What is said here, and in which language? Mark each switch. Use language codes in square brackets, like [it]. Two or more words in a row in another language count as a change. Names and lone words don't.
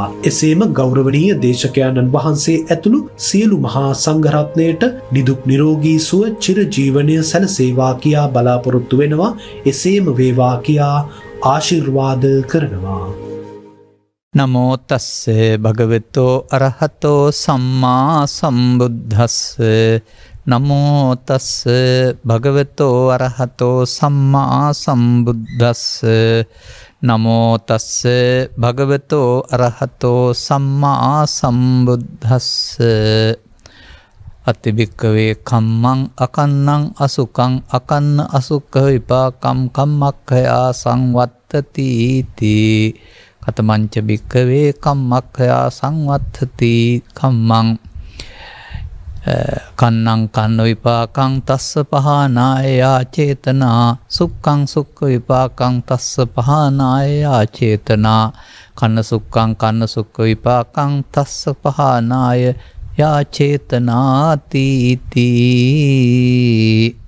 [si] එසේම ගෞරවනීය දේශකයන්න් වහන්සේ ඇතුළු සියලු මහා සංඝරත්නයට නිදුක් නිරෝගී සුව චිරජීවනය සැලසේවා කියා බලාපොරොත්තු වෙනවා. එසේම වේවා කියා ආශිර්වාද කරනවා. [pi] නමෝ තස්සේ භගවතෝ අරහතෝ සම්මා සම්බුද්දස්සේ නමෝ තස්සේ භගවතෝ අරහතෝ සම්මා සම්බුද්දස්සේ නමෝ තස්සේ භගවතෝ අරහතෝ සම්මා සම්බුද්දස්සේ අතිබික්කවේ කම්මං අකන්නං අසුකං අකන්න අසුක්ඛ විපාකම් කම්මක්ඛයා සංවත්තති තී කතමංච බික්කවේ කම්මක්ඛයා සංවත්තති කම්මං කන්නං කන්න විපාකං තස්ස පහනාය චේතනා සුක්ඛං සුක්ඛ විපාකං තස්ස පහනාය චේතනා කන්න සුක්ඛං කන්න සුක්ඛ විපාකං තස්ස පහනාය චේතනාති තී.